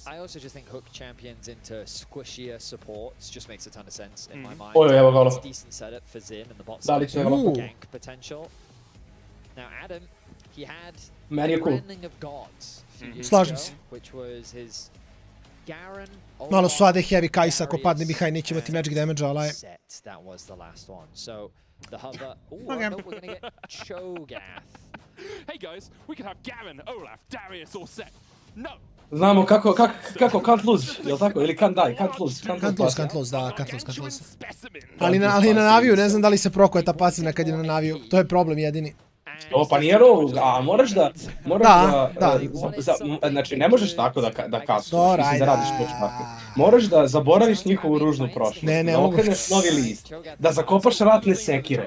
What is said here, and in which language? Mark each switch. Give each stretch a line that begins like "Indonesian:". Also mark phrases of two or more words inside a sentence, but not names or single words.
English: I also just think hook champions into squishier supports just makes a ton of sense in my mind. It's a decent setup for Xin and the bot side. Gank potential. Now Adam, he had Rending of Gods a few years ago, which was his Garen.
Serbian: Malo su
English: AD heavy
Serbian: Kai'Sa, ako padne behind neće imati
English: magic damage,
Serbian: ali...
English: That was the last one. So the hover... Ooh, no, we're going to get Cho'Gath. Hey guys, we could have Garen, Olaf, Darius all set. No!
Serbian: Znamo kako
English: can't lose,
Serbian: jel tako? Ili
English: can't die, can't lose. Can't lose, da, can't lose.
Serbian: Ali na Naviju, ne znam da li se prokuje ta pasivna kad je na Naviju. To je problem jedini. O, pa nije rogue, a moraš da... Znači, ne možeš tako da kasuješ, mislim da radiš početake. Moraš da zaboraviš njihovu ružnu prošlost, da okreneš novi list, da zakopaš ratne sekire.